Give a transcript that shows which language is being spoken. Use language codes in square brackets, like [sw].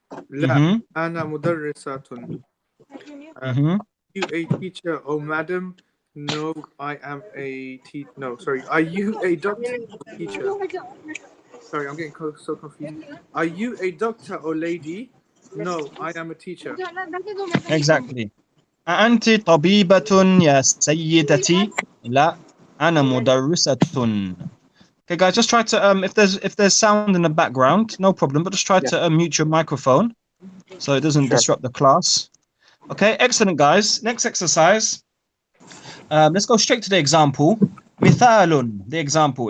[ar] لا أنا مدرسة. [en] Are you a teacher, oh madam? No, I am a no, sorry. Are you a doctor or teacher? Sorry, I'm getting so confused. Are you a doctor or lady? No, I am a teacher. Exactly. [ar] أنت طبيبة يا سيدتي؟ لا Ana mudarrisatun. [en] Okay, guys, just try to if there's sound in the background, no problem, but just try to mute your microphone so it doesn't Sure. disrupt the class. Okay, excellent, guys. Next exercise. Let's go straight to the example. Mithalun, the example.